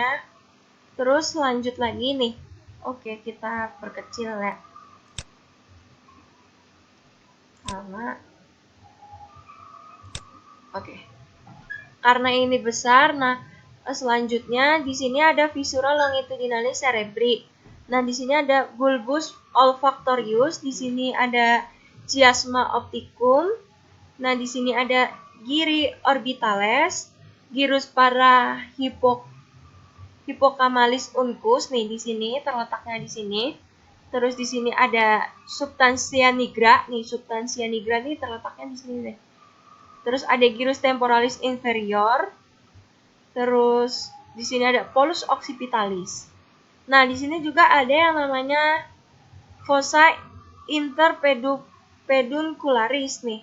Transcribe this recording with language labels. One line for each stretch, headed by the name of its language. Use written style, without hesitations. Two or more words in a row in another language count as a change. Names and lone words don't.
Indonesian: Terus lanjut lagi nih. Oke, kita perkecil ya. Karena ini besar, nah selanjutnya di sini ada
Latin: viscera longitudinalis cerebri.
Indonesian: Nah, di sini ada
Latin: bulbus olfactorius,
Indonesian: di sini ada
Latin: chiasma opticum.
Indonesian: Nah, di sini ada
Latin: giri orbitales, gyrus para hippocamalis uncus
Indonesian: nih di sini terletaknya di sini. Terus di sini ada
Latin: substantia nigra
Indonesian: nih,
Latin: substantia nigra
Indonesian: nih terletaknya di sini deh. Terus ada
Latin: gyrus temporalis inferior.
Indonesian: Terus di sini ada
Latin: polus occipitalis.
Indonesian: Nah, di sini juga ada yang namanya
Latin: fossa interpeduncularis
Indonesian: nih.